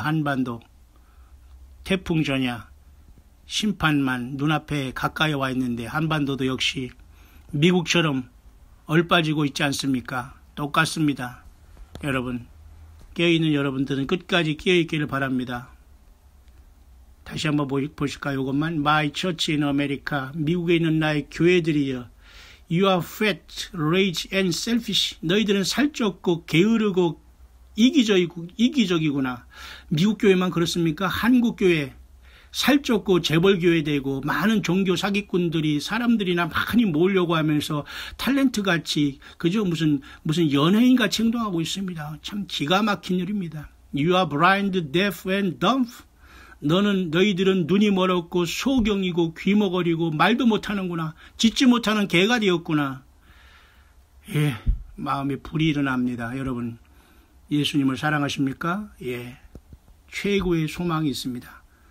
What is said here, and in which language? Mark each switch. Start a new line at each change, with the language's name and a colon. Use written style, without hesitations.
Korean: 한반도 태풍 전야 심판만 눈앞에 가까이 와 있는데 한반도도 역시 미국처럼 얼빠지고 있지 않습니까? 똑같습니다. 여러분, 깨어있는 여러분들은 끝까지 깨어있기를 바랍니다. 다시 한번 보실까요? 이것만.
English: My church in America.
Korean: 미국에 있는 나의 교회들이여.
English: You are fat, rage and selfish.
Korean: 너희들은 살쪘고 게으르고 이기적이구나. 미국 교회만 그렇습니까? 한국 교회. 살쪘고 재벌교회 되고 많은 종교 사기꾼들이 사람들이나 많이 모으려고 하면서 탤런트같이 그저 무슨 연예인같이 행동하고 있습니다. 참 기가 막힌 일입니다.
English: You are blind, deaf and dumb.
Korean: 너희들은 눈이 멀었고 소경이고 귀머거리고 말도 못하는구나. 짖지 못하는 개가 되었구나. 예, 마음에 불이 일어납니다. 여러분, 예수님을 사랑하십니까? 예, 최고의 소망이 있습니다.